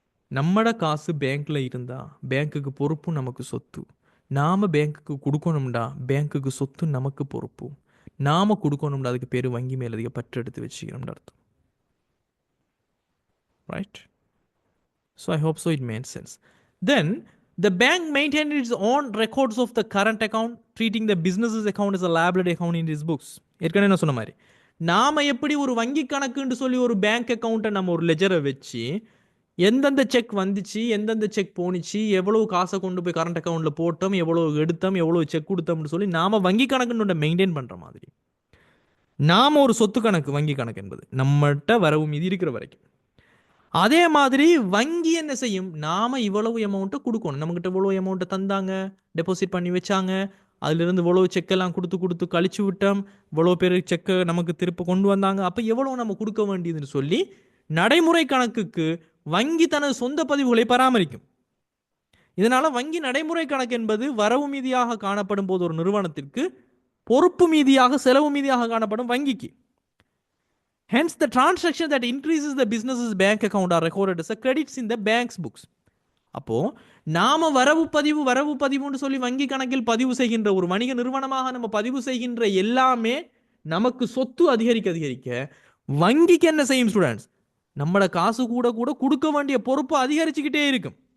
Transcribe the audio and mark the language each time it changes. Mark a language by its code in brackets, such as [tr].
[ta] நம்மட காசு பேங்க்ல இருந்தா பேங்க்குக்கு பொறுப்பு நமக்கு சொத்து, நாம பேங்க்குக்கு கொடுக்கணும்டா பேங்க்குக்கு சொத்து நமக்கு பொறுப்பு. நாம கொடுக்கணும்னு அதுக்கு பேர் வங்கி மேலதிக பற்று எடுத்து வச்சுக்கிறோம்னு அர்த்தம். Right? [en] So I hope so it made sense. Then the bank maintained its own records of the current account, treating the business's account as a liability account in its books. [ta] ஏற்கனவே நான் சொன்ன மாதிரி நாம எப்படி ஒரு வங்கி கணக்குன்னு சொல்லி ஒரு பேங்க் அக்கௌண்ட்டை நம்ம ஒரு லெஜரை வச்சு எந்தெந்த செக் வந்துச்சு, எந்தெந்த செக் போணுச்சு, எவ்வளவு காசை கொண்டு போய் கரண்ட் அக்கௌண்ட்டில் போட்டோம், எவ்வளோ எடுத்தோம், எவ்வளோ செக் கொடுத்தோம்னு சொல்லி நாம் வங்கி கணக்குன்னு மெயின்டைன் பண்ணுற மாதிரி நாம் ஒரு சொத்து கணக்கு, வங்கி கணக்கு என்பது நம்மகிட்ட வரவு மீதி இருக்கிற வரைக்கும். அதே மாதிரி வங்கி என்ன செய்யும், நாம் இவ்வளவு அமௌண்ட்டை கொடுக்கணும், நம்மகிட்ட இவ்வளோ அமௌண்ட்டை தந்தாங்க, டெபாசிட் பண்ணி வச்சாங்க, அதிலிருந்து இவ்வளோ செக்கெல்லாம் கொடுத்து கழிச்சு விட்டோம், இவ்வளோ பேர் செக்கை நமக்கு திருப்ப கொண்டு வந்தாங்க, அப்போ எவ்வளோ நம்ம கொடுக்க வேண்டியதுன்னு சொல்லி நடைமுறை கணக்குக்கு வங்கி தனது சொந்த பதிவுகளை பராமரிக்கும். இதனால வங்கி நடைமுறை கணக்கு என்பது வரவு மீதியாக காணப்படும் போது ஒரு நிறுவனத்திற்கு பொறுப்பு மீதியாக, செலவு மீதியாக காணப்படும் வங்கிக்கு. [en] Hence the transaction that increases the business's bank account are recorded as a credits in the bank's books. [ta] அப்போ நாம வரவு பதிவுன்னு சொல்லி வங்கி கணக்கில் பதிவு செய்கின்ற ஒரு வணிக நிறுவனமாக நம்ம பதிவு செய்கின்ற எல்லாமே நமக்கு சொத்து அதிகரிக்க வங்கிக்கு என்ன செய்யும் ஸ்டூடெண்ட்ஸ், நம்மளோட காசு கூட கொடுக்க வேண்டிய பொறுப்பு அதிகரிச்சுக்கிட்டே இருக்கும்.